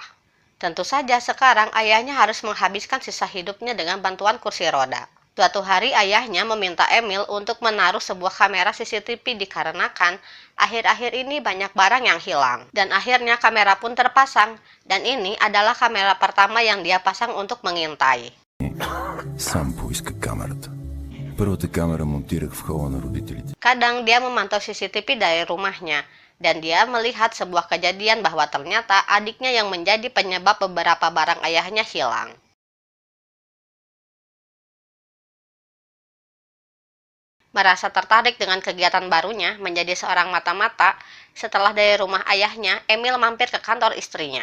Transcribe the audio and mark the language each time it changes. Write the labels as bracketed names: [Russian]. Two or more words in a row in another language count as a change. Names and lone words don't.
[Indonesian] Tentu saja sekarang ayahnya harus menghabiskan sisa hidupnya dengan bantuan kursi roda. Suatu hari ayahnya meminta Emil untuk menaruh sebuah kamera CCTV dikarenakan akhir-akhir ini banyak barang yang hilang. Dan akhirnya kamera pun terpasang, dan ini adalah kamera pertama yang dia pasang untuk mengintai. [Bulgarian] Сам поиска камерата. Първата камера монтирах в хола на родителите. [Indonesian] Kadang dia memantau CCTV dari rumahnya, dan dia melihat sebuah kejadian bahwa ternyata adiknya yang menjadi penyebab beberapa barang ayahnya hilang. Merasa tertarik dengan kegiatan barunya menjadi seorang mata-mata, setelah dari rumah ayahnya, Emil mampir ke kantor istrinya.